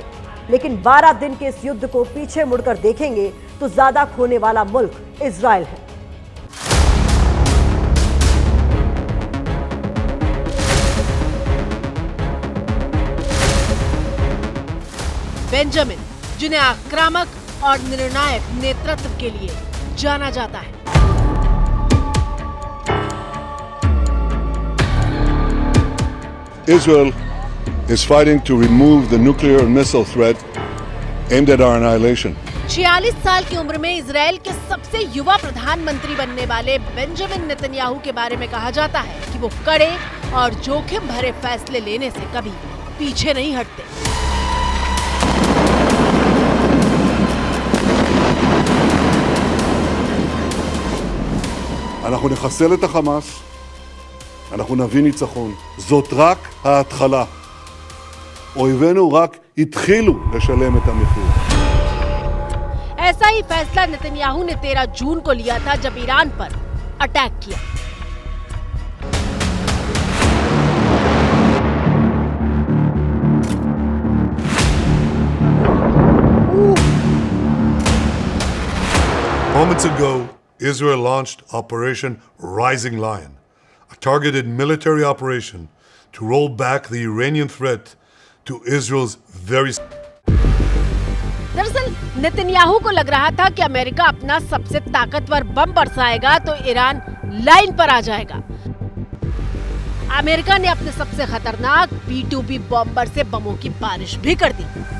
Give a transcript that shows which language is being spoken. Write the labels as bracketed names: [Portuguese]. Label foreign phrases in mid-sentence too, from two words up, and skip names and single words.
[Hindi] लेकिन 12 दिन के इस युद्ध को पीछे मुड़कर देखेंगे तो ज्यादा खोने वाला मुल्क इजराइल है। बेंजामिन जिन्हें आक्रामक और निर्णायक नेतृत्व के लिए जाना जाता है। [English] Israel is fighting to remove the nuclear and missile threat aimed at our annihilation. [Hindi] 46 साल की उम्र में इजराइल के सबसे युवा प्रधानमंत्री बनने वाले बेंजामिन नेतन्याहू के बारे में कहा जाता है कि वो कड़े और जोखिम भरे फैसले लेने से कभी पीछे नहीं हटते। [Hebrew] אנחנו נחסל את החמאס, אנחנו נביא ניצחון. זאת רק ההתחלה. אויבינו רק התחילו לשלם את המחיר. [Hindi] ऐसा ही फैसला नेतन्याहू ने 13 जून को लिया था जब ईरान पर अटैक किया। [English] Moments ago, Israel launched Operation Rising Lion, a targeted military operation to roll back the Iranian threat to Israel's very... [Hindi] दरअसल नेतन्याहू को लग रहा था कि अमेरिका अपना सबसे ताकतवर बम बरसाएगा तो ईरान लाइन पर आ जाएगा। अमेरिका ने अपने सबसे खतरनाक B-2B बॉम्बर से बमों की बारिश भी कर दी।